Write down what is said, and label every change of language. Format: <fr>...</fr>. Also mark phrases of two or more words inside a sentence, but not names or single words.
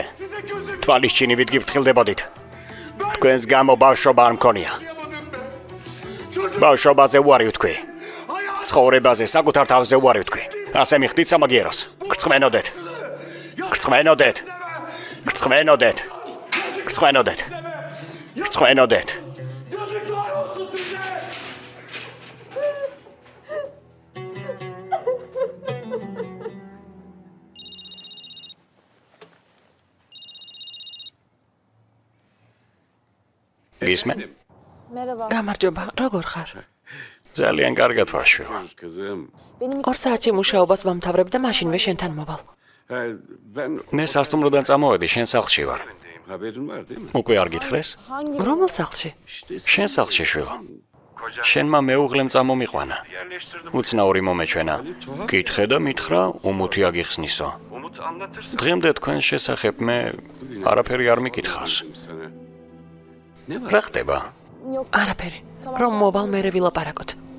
<ka>თვალის ჩინივით გიფრთხილდებოდით. თქვენს გამო ბავშვობა არ მქონია. ბავშვობაზე უარი ვთქვი. ცხოვრებაზე საკუთარ თავზე უარი ვთქვი. ასე მიხდით სამაგიეროს. გრწმენოდეთ.</ka> <tr>Yazıklar olsun size!</tr> <ka>გისმენ? გამარჯობა, როგორ ხარ? ძალიან კარგად ვარ შვილო.</ka> <tr>kızım.</tr> <ka>2 საათში მუშაობას ვამთავრებ და მაშინვე შენთან მოვალ.</ka> <tr>Ben</tr> <ka>მე სასტუმროდან წამოვედი, შენ სახლში ვარ.</ka> <tr>haberin var değil mi?</tr> <ka>უკვე არ გითხრეს? რომელ სახლში? შენ სახლში შვილო. შენმა მეუღლემ წამომიყვანა. უცნაური მომეჩვენა. გითხე და მითხრა, უმუთი აგიხსნისო.</ka> <tr>Umut anlatırsın</tr> <ka>დღემდე თქვენ შესახებ მე არაფერი არ მიკითხავს.</ka> <tr>sana. Ne var?</tr> <ka>რა ხდება? არაფერი. რომ მოვალ მერე ვილაპარაკოთ.</ka>